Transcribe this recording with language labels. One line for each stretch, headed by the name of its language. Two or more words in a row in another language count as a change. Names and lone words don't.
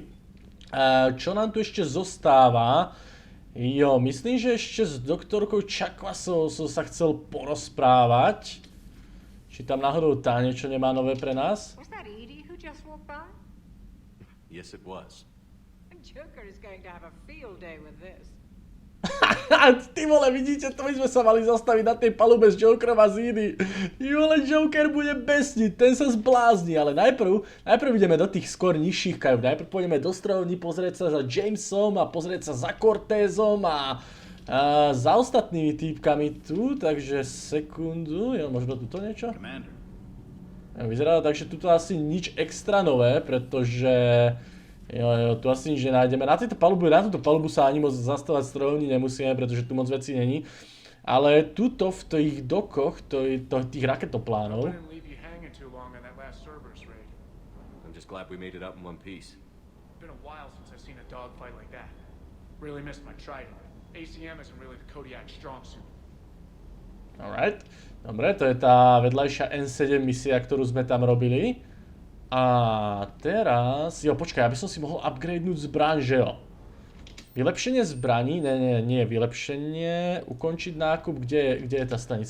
Slovak: Čo nám tu ešte zostáva? Jo, myslím, že ešte s doktorkou Čakvasou som sa chcel porozprávať. Či tam náhodou tá niečo nemá nové pre nás?
English: Was that EDI who just walked by? Yes, it was. Joker is going to have a field day with this.
Slovak: Ty vole, vidíte, to my sme sa mali zastaviť na tej palube z Jokerom a z EDI. Vole, Joker bude besniť, ten sa zblázni, ale najprv ideme do tých skôr nižších kajúb. Najprv pôjdeme do strojovní pozrieť sa za Jamesom a pozrieť sa za Cortézom a za ostatnými týpkami tu, takže sekundu, jo, možno tuto niečo? Vyzerá tak, že tuto asi nič extra nové, pretože jo, tu asi nič nenájdeme. Na túto palubu sa ani moc zastavať strojovní nemusíme, pretože tu moc vecí není. Ale tuto v tých dokoch, tých raketoplánov.
English: I'm just glad we made it out in one piece. Been a while since I've seen a dogfight like that. Really missed my trident. ACM isn't really the Kodiak strong suit. Alright.
Slovak: Dobre, to je tá vedľajšia N7 misia, ktorú sme tam robili. A teraz... Jo, počkaj, aby som si mohol upgradenúť zbraň, že jo? Vylepšenie zbraní? Nie, vylepšenie. Ukončiť nákup, kde je tá stanica?